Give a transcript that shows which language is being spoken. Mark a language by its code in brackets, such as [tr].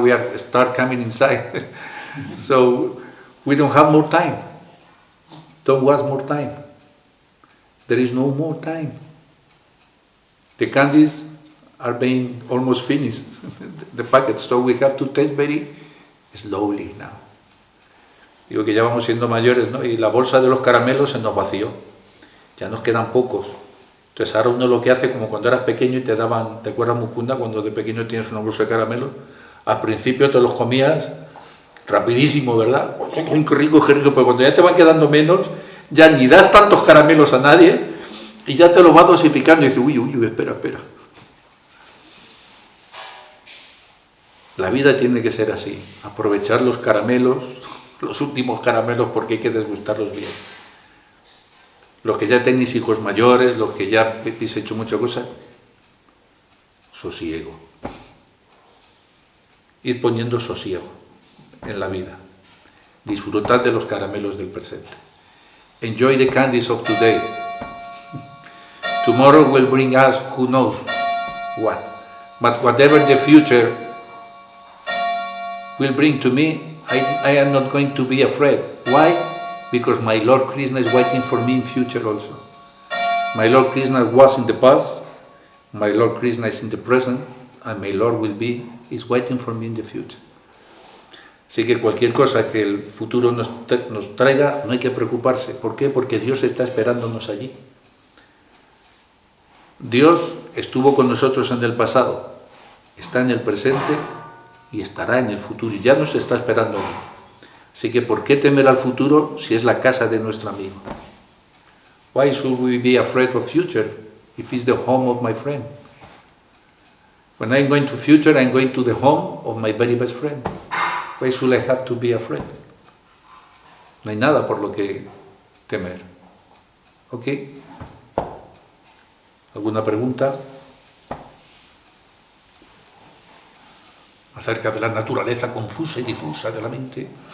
[en] We are start coming inside, so we don't have more time. Don't waste more time. There is no more time. The candies are being almost finished, the packets, so we have to taste very slowly now. [es] Digo que ya vamos siendo mayores, ¿no? Y la bolsa de los caramelos se nos vació. Ya nos quedan pocos. Entonces ahora uno lo que hace, como cuando eras pequeño y te daban, ¿te acuerdas, Mukunda, cuando de pequeño tienes una bolsa de caramelos? Al principio te los comías rapidísimo, ¿verdad? Qué rico, pero cuando ya te van quedando menos, ya ni das tantos caramelos a nadie y ya te los vas dosificando y dices, uy, espera. La vida tiene que ser así, aprovechar los caramelos, los últimos caramelos, porque hay que desgustarlos bien. Los que ya tenéis hijos mayores, los que ya habéis hecho muchas cosas, sosiego. Ir poniendo sosiego en la vida. Disfrutad de los caramelos del presente. [en] Enjoy the candies of today. Tomorrow will bring us who knows what. But whatever the future will bring to me, I am not going to be afraid. Why? Because my Lord Krishna is waiting for me in future also. My Lord Krishna was in the past, my Lord Krishna is in the present, and my Lord is waiting for me in the future. [es] Así que cualquier cosa que el futuro nos traiga, no hay que preocuparse. ¿Por qué? Porque Dios está esperándonos allí. Dios estuvo con nosotros en el pasado, está en el presente y estará en el futuro. Y ya nos está esperando. Así que ¿por qué temer al futuro si es la casa de nuestro amigo? [en] Why should we be afraid of future if it's the home of my friend? When I'm going to future, I'm going to the home of my very best friend. Why should I have to be afraid? [es] No hay nada por lo que temer. ¿Ok? ¿Alguna pregunta? Acerca de la naturaleza confusa y difusa de la mente.